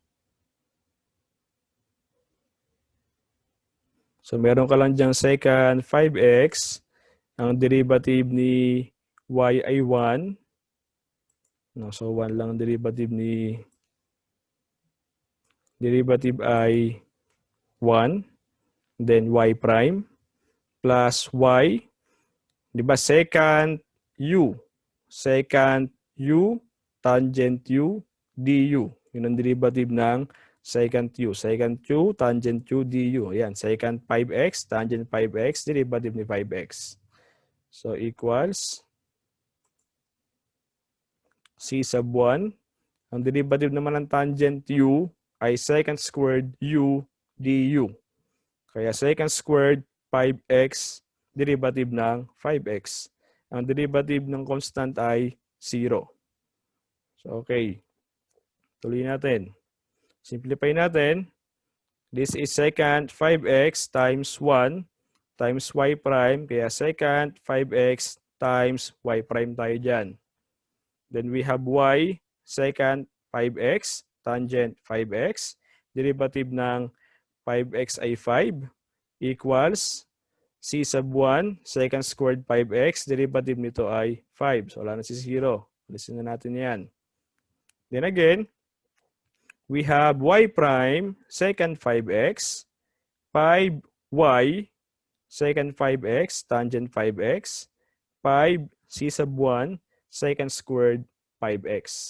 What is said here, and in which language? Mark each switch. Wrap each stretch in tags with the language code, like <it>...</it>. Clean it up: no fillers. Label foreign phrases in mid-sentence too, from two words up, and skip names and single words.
<tl>So, meron ka lang dyan</tl> <en>secant 5x.</en> <tl>Ang derivative ni y ay 1. No, so, 1 lang ang derivative ay 1.</tl> <en>Then, y prime plus y. Diba, secant u. Secant u, tangent u, du.</en> <tl>Yun ang derivative ng secant u.</tl> <en>Secant u, tangent u, du.</en> <tl>Ayan,</tl> <en>secant 5x, tangent 5x, derivative ni 5x. So, equals c sub 1.</en> <tl>Ang derivative naman ng tangent u ay</tl> <en>secant squared u du.</en> <tl>Kaya</tl> <en>secant squared 5x,</en> <tl>derivative ng 5x. Ang derivative ng constant ay 0. So, okay. Tuloy natin. Simplify natin.</tl> <en>This is secant 5x times 1 times y prime.</en> <tl>Kaya</tl> <en>secant 5x times y prime</en> <tl>tayo dyan.</tl> <en>Then we have y, secant 5x, tangent 5x.</en> <tl>Derivative ng 5x ay 5</tl> <en>equals c sub 1, secant squared 5x.</en> <tl>Derivative nito ay 5. So, wala na si 0. Alisin na natin yan.</tl> <en>Then again, we have y prime, secant 5x, 5y, secant 5x, tangent 5x, 5 c sub 1, secant squared 5x.</en>